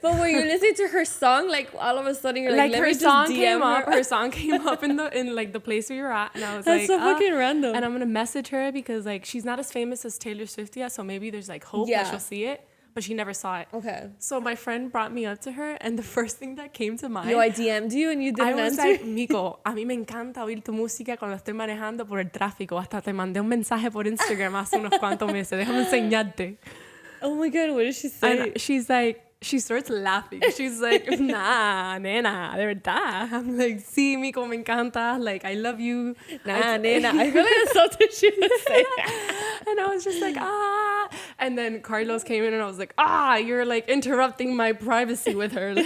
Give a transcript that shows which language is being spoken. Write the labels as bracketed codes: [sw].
[en] But when you're listening to her song, like all of a sudden you're like, let me just DM her. Her song came up in like the place where you're at. And I was That's like, so fucking random. And I'm going to message her because like, she's not as famous as Taylor Swift yet. So maybe there's like hope that she'll see it. But she never saw it. Okay. So my friend brought me up to her, and the first thing that came to mind... Yo, I DM'd you and you didn't answer? I was like, [es] Miko, a mí me encanta oír tu música cuando estoy manejando por el tráfico. Hasta te mandé un mensaje por Instagram hace unos cuantos meses. Déjame enseñarte. [en] Oh my God, what did she say? And she's like... She starts laughing. She's like, nah, [es] nena, de verdad. [en] I'm like, [es] sí, [en] Miko, [es] me encanta. [en] Like, I love you. [es] Nah, nena. [en] I feel like that's something she would say. And I was just like, ah. And then Carlos came in and I was like, you're like interrupting my privacy with her.